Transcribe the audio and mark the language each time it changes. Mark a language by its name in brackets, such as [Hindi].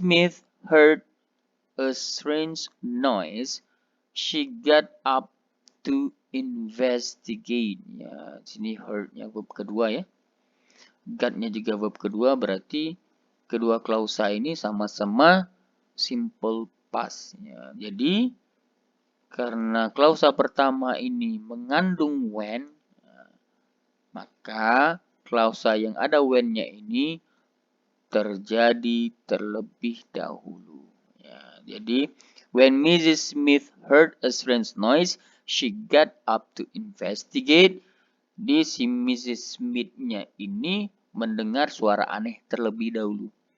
[English] Smith heard a strange noise, she got up to investigate. [Indonesian] Ya, sini heard-nya verb kedua ya. Got-nya juga verb kedua, berarti kedua klausa ini sama-sama simple past. Ya, jadi, karena klausa pertama ini mengandung when, maka klausa yang ada when-nya ini terjadi terlebih dahulu. Ya, jadi, when Mrs. [English] Smith heard a strange noise, she got up to investigate. [Indonesian] Di si Mrs. Smith-nya ini mendengar suara aneh terlebih dahulu.